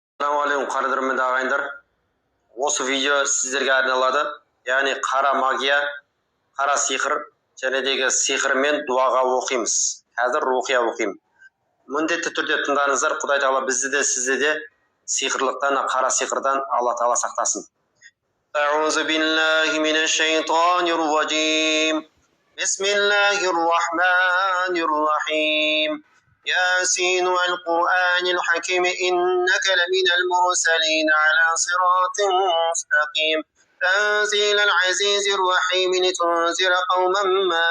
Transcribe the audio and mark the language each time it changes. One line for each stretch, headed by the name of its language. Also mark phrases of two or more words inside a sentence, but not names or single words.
Arabic: السلام عليكم
Kazakh: qadrdonmen ағайындар. Осы видео сіздерге арналады. Яғни қара магия, қара сиқыр, жәнедегі сиқырмен дуаға оқимыз. Қазір рухия оқимын. Міндетті түрде тыңдаңыздар. Құдай Тағала бізді де сізді де сиқырлықтан, қара сиқырдан Алла Тағала сақтасын.
Arabic: أعوذ بالله من الشيطان الرجيم. بسم الله الرحمن الرحيم. ياسين والقرآن الحكيم إنك لمن المرسلين على صراط مستقيم تنزيل العزيز الرحيم لتنذر قوما ما